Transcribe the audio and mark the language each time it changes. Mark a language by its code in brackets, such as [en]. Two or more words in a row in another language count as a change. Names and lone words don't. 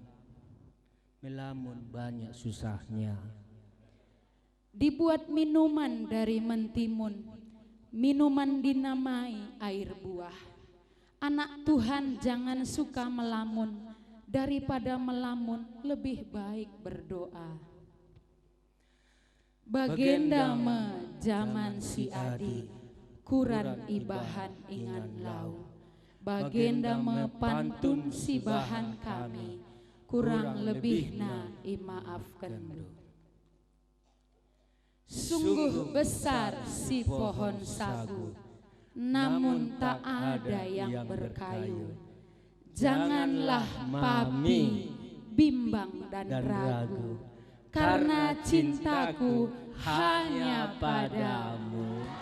[id] Melamun banyak susahnya. Dibuat minuman dari mentimun, minuman dinamai air buah. Anak Tuhan jangan suka melamun, daripada melamun lebih baik berdoa. [btx] Bagenda me zaman si adi, kuran ibahan ingan lau. Bagenda me pantun si bahan kami, kurang lebihna imaafkan du. [id] Sungguh besar si pohon sagu, namun tak ada yang berkayu. Janganlah papi, bimbang dan ragu, karena cintaku hanya padamu.